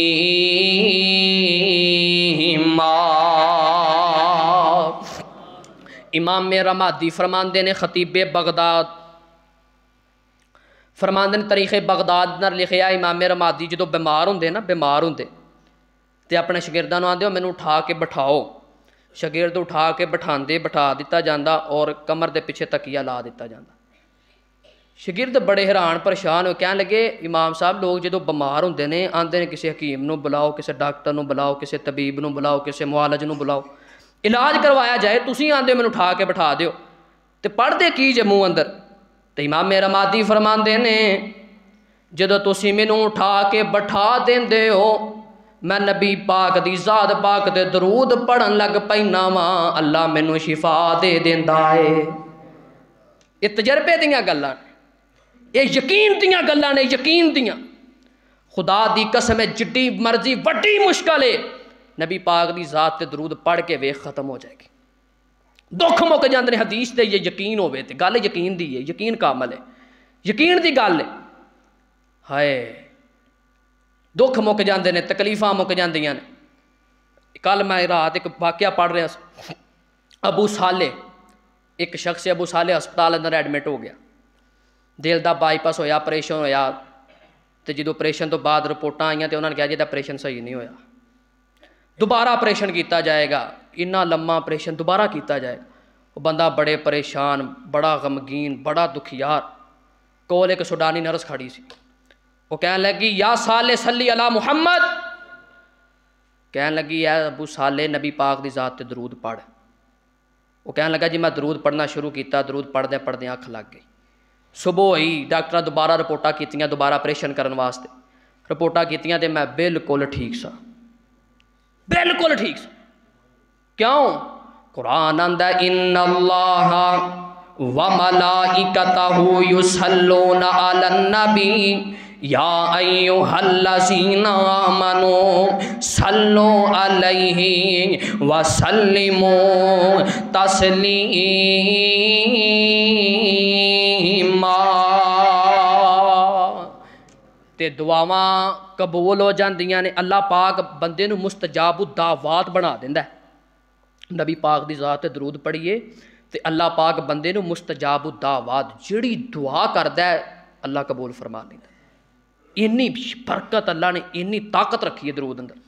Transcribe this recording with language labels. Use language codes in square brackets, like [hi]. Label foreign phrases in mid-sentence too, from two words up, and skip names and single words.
[pa] امام رمادی فرماندے نے خطیب بغداد فرماندے نے تاریخ بغداد نر لکھیا امام رمادی جدو بیمار ہوندے نا بیمار ہوندے تے اپنے شاگرداں نوں آندے مینوں اٹھا کے بٹھاؤ، شاگرد اٹھا کے بٹھا دیتا جاندا اور کمر دے پیچھے تکیہ لا دیتا جاندا۔ شاگرد بڑے حیران پریشان ہو کہنے لگے امام صاحب لوگ جدو بیمار ہوندے نے آندے نے کسی حکیم نو بلاؤ، کسی ڈاکٹر نو بلاؤ، کسی طبیب نو بلاؤ، کسی معالج نو بلاؤ، علاج کروایا جائے، تسی آندے مینوں اٹھا کے بٹھا دیو تے پڑھ دے کی جے منہ اندر۔ تے امام رمادی فرماندے نے جدو تسی مینوں اٹھا کے بٹھا دیندے ہو میں نبی پاک دی ذات پاک دے درود پڑھن لگ پینا واں، اللہ مینوں شفا دے دیندا ہے۔ یہ تجربے دیاں گلاں نے، یہ یقین دیاں گلاں نے، یقین دیاں۔ خدا دی قسم ہے جڈی مرضی وڈی مشکل ہے نبی پاک دی ذات تے درود پڑھ کے ویکھ ختم ہو جائے گی، دکھ مک جاندے نے۔ حدیث تے یہ یقین ہوے تے گل یقین دی ہے، یقین کامل ہے، یقین دی گل ہے۔ ہائے دکھ مک جاندے نے، تکلیفاں مک جاندیاں نے۔ کل میں رات ایک واقعہ پڑھ رہا، ابو صالح ایک شخص ابو صالح ہسپتال اندر ایڈمٹ ہو گیا، دل دا بائی پاس ہویا، آپریشن ہویا، تے جدو آپریشن تو بعد رپورٹاں آئیاں تے انہوں نے کہا جی آپریشن صحیح نہیں ہویا، دوبارہ آپریشن کیتا جائے گا۔ اتنا لمبا آپریشن دوبارہ کیتا جائے گا. وہ بندہ بڑے پریشان، بڑا غمگین، بڑا دکھیار. کول ایک سوڈانی نرس کھڑی سی، وہ کہنے لگی [ar] یا صالح صلی علی محمد، [pa] کہنے لگی اے ابو صالح نبی پاک دی ذات تے درود پڑھ. وہ کہنے لگا جی میں درود پڑھنا شروع کیتا، درود پڑھدے پڑھدے اکھ لگ گئی. صبح ہوئی، ڈاکٹر دوبارہ رپورٹاں کیتیاں دوبارہ آپریشن کرن واسطے. رپورٹاں کیتیاں تے میں بالکل ٹھیک سا، بالکل ٹھیک سا. کیوں؟ قرآن آندا [ar] ان اللہ وملائکتہ یصلون علی النبی یا ایھا الذین آمنوا صلوا علیہ وسلموا تسلیما. [pa] تے دعاواں قبول ہو جاندیاں نے. اللہ پاک بندے نو [ar] مستجاب الدعوات [pa] بنا دیندا ہے. نبی پاک دی ذات تے درود پڑھیے تے اللہ پاک بندے نو [ar] مستجاب الدعوات [pa] جڑی دعا کردا ہے اللہ قبول فرما لیندا. اینی برکت اللہ نے، اینی طاقت رکھی ہے درود اندر.